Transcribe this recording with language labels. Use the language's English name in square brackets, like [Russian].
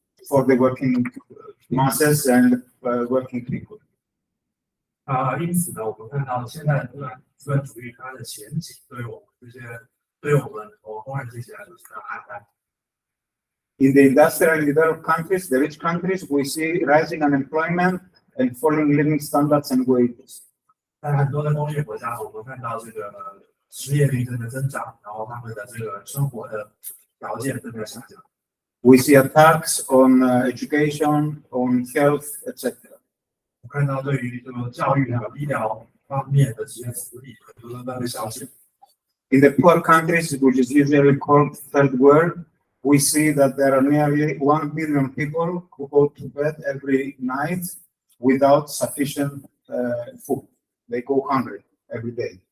[English] for the working masses and working people. [Chinese] 因此呢，我们看到现在的资本主义它的前景对我们工人阶级来说是非常暗淡。 [English] In the industrially developed countries, the rich countries, we see rising unemployment and falling living standards and wages. [Chinese] 在很多的工业国家，我们看到这个失业率正在增长，然后他们的这个生活的条件正在下降。 [English] We see attacks on education, on health, etc. [Chinese] 我看到对于这个教育还有医疗方面的这些福利，很多都被削减。 [English] In the poor countries, which is usually called third world, we see that there are nearly 1 billion people who go to bed every night without sufficient food. They go hungry every day.